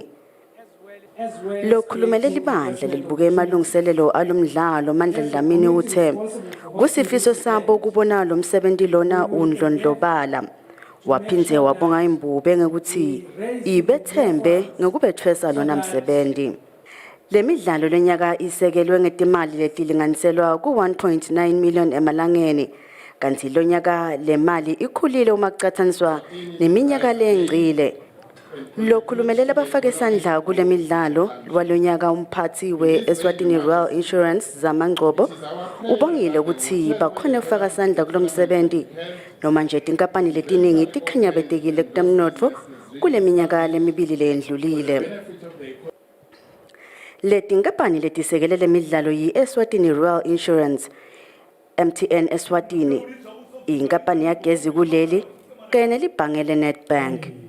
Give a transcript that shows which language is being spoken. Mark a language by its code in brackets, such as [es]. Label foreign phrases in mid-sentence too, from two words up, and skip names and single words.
[ss] Lokhulumele libandla lelibuke emalungiselelo alomdlalo Mandla Dlamini uthe kusifiso sabo kubona lo msebenzi lona undlondlobala waphindze wabonga imbube ngekuthi ibethembe ngokubethwesa lona msebenzi. Le midlalo lenyaka isekelwe ngetimali letilinganiselwa ku 1.9 million emalangeni kanti lonyaka le mali ikhulile uma kucathaniswa neminyaka lengcile. Lokhulumelela abafake isandla kule midlalo walonyaka umphathi we-Eswatini Royal Insurance zamangcobo ubongile ukuthi bakhona ukufaka isandla kulo msebenzi noma nje tinkampani letiningi tikhanyabetekile kutemnotfo kule minyaka lemibili lendlulile. Leti nkampani letisekelele midlalo yi-Eswatini Royal Insurance, MTN Eswatini, inkampani yagezi kuleli kanye nelibhange leNedbank.